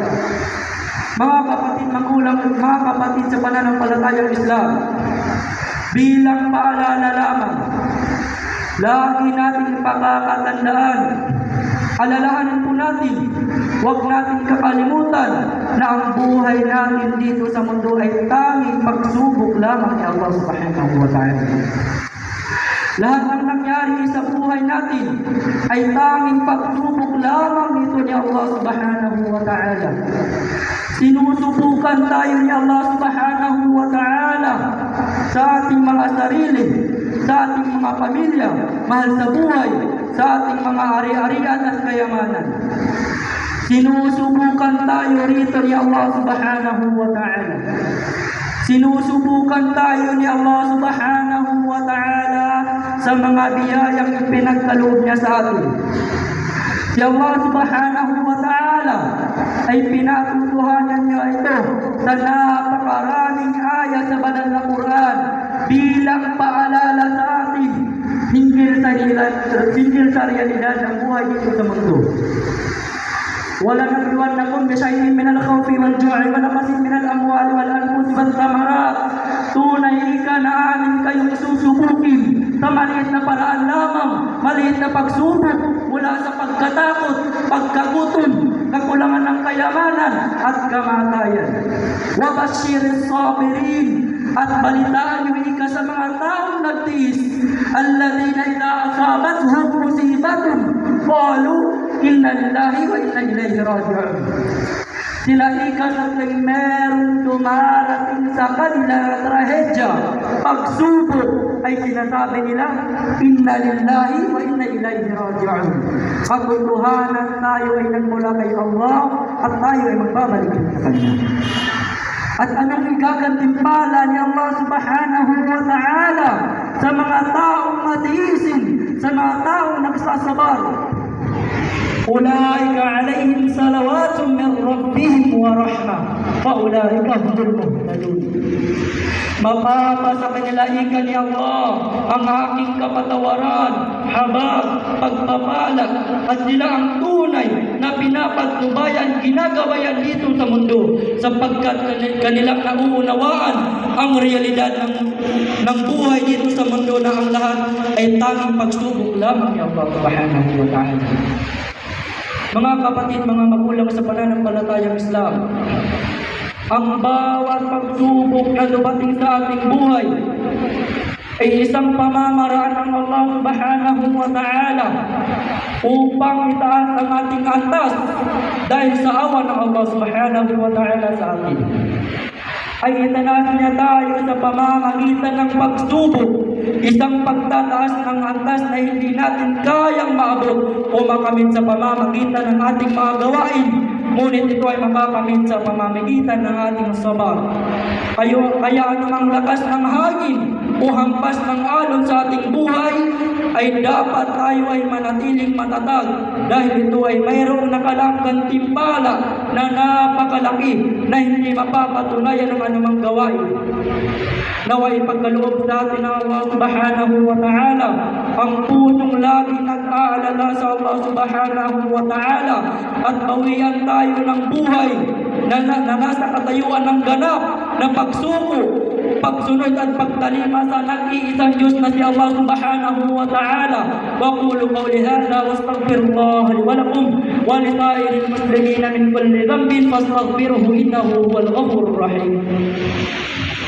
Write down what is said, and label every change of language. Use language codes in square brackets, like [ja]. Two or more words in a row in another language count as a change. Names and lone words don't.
[tl] Mga kapatid, magulang, mga kapatid sa pananampalatayang Islam, bilang paalala lamang, lagi nating pakakatandaan, alalahanin po natin, huwag natin kakalimutan na ang buhay natin dito sa mundo ay tanging pagsubok lamang ni [ar] الله سبحانه وتعالى. [tl] Lahat ng nangyari sa buhay natin ay tanging pagsubok lamang nito ni [ar] الله سبحانه وتعالى. [tl] Sinusubukan tayo ni [ar] الله سبحانه وتعالى [tl] sa ating mga sarili, sa ating mga pamilya, mahal sa buhay, sa ating mga ari-arian at kayamanan. Sinusubukan tayo rito ni [ar] الله سبحانه وتعالى. [tl] Sinusubukan tayo ni [ar] الله سبحانه وتعالى [tl] sa mga biyayang ipinagkaloob niya sa atin. Si [ar] الله سبحانه وتعالى [tl] ay pinatutuhanan niya ito sa napakaraming ayat sa banal na Quran bilang paalala sa atin hinggil sa realidad ng buhay dito sa mundo. [ar] وَلَنَبْلُوَنَّكُمْ بِشَيْءٍ مِنَ الْخَوْفِ وَالْجُوعِ وَنَقْصٍ مِنَ الْأَمْوَالِ وَالْأَنْفُسِ وَالثَّمَرَاتِ. [tl] Tunay ka na amin kayong susubukin sa maliit na paraan lamang, maliit na pagsubok mula sa pagkatakot, pagkagutom, kakulangan ng kayamanan at kamatayan. [ar] وَبَشِّرِ الصَّابِرِينَ. [tl] At balitaan niyo ika sa mga taong nagtiis, [ar] الذين إذا أصابتهم مصيبة قالوا إنا لله وإنا إليه راجعون. [tl] Sila ika sa tuwing merong dumarating sa kanila trahedya, pagsubok, ay sinasabi nila, [ar] إنا لله وإنا إليه راجعون. [tl] Katotohanan, tayo ay nagmula kay Allah at tayo ay magbabalik sa Kanya. At anong igagantimpala ni [ar] الله سبحانه وتعالى [tl] sa mga taong matiisin, sa mga taong nagsasabar? [ar] أولئك عليهم صلوات من ربهم ورحمة وأولئك هم المهتدون. [tl] Mapapasa kanila ika ni Allah ang aking kapatawaran, habag, pagpapalag, at sila ang tunay na pinapagtubayan, ginagabayan dito sa mundo, sapagkat kanilang nauunawaan ang realidad ng buhay dito sa mundo na ang lahat ay tanging pagsubok lamang ni [ar] الله سبحانه وتعالى. [tl] Mga kapatid, mga magulang sa pananampalatayang Islam, ang bawat pagsubok na dumating sa ating buhay ay isang pamamaraan ng [ar] الله سبحانه وتعالى [tl] upang itaas ang ating antas dahil sa awa ng [ar] الله سبحانه وتعالى [tl] sa atin. Ay itanaas niya tayo sa pamamagitan ng pagsubok, isang pagtataas ng antas na hindi natin kayang maabot o makamit sa pamamagitan ng ating mga gawain, ngunit ito ay makakamit sa pamamagitan ng ating sabar. Kaya anumang lakas ng hangin o hampas ng alon sa ating buhay, ay dapat tayo ay manatiling matatag dahil ito ay mayroong nakalanggang timpala na napakalaki na hindi mapapatunayan ng anumang gawain. Naway pagkaloob sa atin ng [ar] الله سبحانه وتعالى [tl] ang pusong lagi nag-aalala sa [ar] الله سبحانه وتعالى [tl] at bawian tayo ng buhay na nasa katayuan ng ganap na pagsuko, pagsunod at pagtalima sa nag-iisang Diyos na si [ar] الله سبحانه وتعالى. وأقول قولي هذا وأستغفر الله لي ولكم ولسائر المسلمين من كل ذنب فاستغفروه إنه هو الغفور الرحيم.